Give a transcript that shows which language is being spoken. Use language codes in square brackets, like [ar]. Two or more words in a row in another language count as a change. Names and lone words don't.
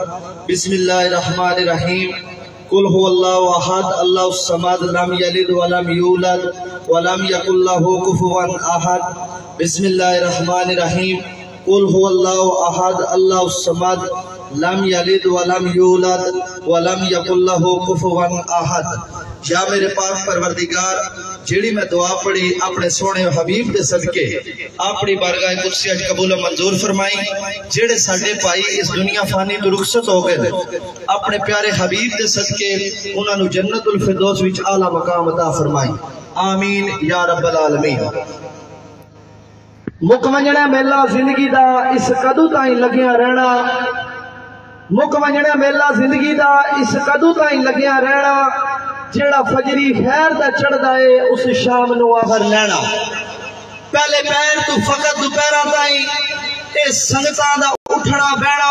[ar] بسم الله الرحمن الرحيم۔ قل هو الله أحد، الله الصمد، لم يلد ولم يولد ولم يكن له كفوا أحد. بسم الله الرحمن الرحيم۔ قل هو الله أحد، الله الصمد، لم يلد ولم يولد ولم يكن له كفوا أحد. [pa] یا میرے پاک پروردگار، جیہڑی میں دعا پڑھی اپنے سوہنے حبیب کے صدقے اپنی بارگاہ قدسی اج قبول منظور فرمائی. جیہڑے ساڈے بھائی اس دنیا فانی توں رخصت ہو گئے، اپنے پیارے حبیب کے صدقے انہاں نوں جنت الفردوس وچ اعلیٰ مقام عطا فرمائی. [ar] آمين يا رب العالمين. [skr] مک ونجݨا میلہ زندگی دا اس کدوں تائیں لگیا رہنا، مک ونجݨا میلہ زندگی دا اس کدوں تائیں لگیا رہنا. جیہڑا فجری خیر دا چڑھدا ہے اس شام نوں آخر لہنا. پہلے پہر توں فقط دوپہرا تائیں اے سنگتاں دا اٹھنا بہنا.